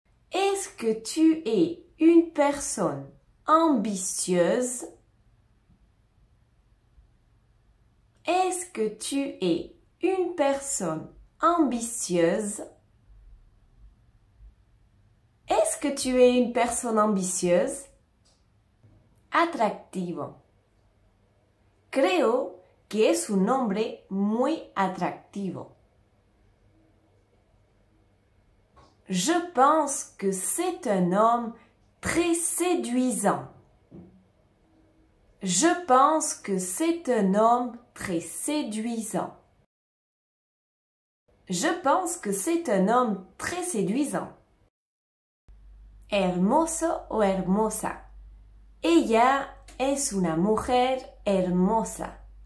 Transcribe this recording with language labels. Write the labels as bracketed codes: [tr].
[fr] Est-ce que tu es une personne ambitieuse? Est-ce que tu es une personne ambitieuse? Est-ce que tu es une personne ambitieuse? [es] Atractivo. Creo que es un hombre muy atractivo. [fr] Je pense que c'est un homme très séduisant. Je pense que c'est un homme très séduisant. Je pense que c'est un homme très séduisant. [es] Hermoso o hermosa. Ella es una mujer hermosa.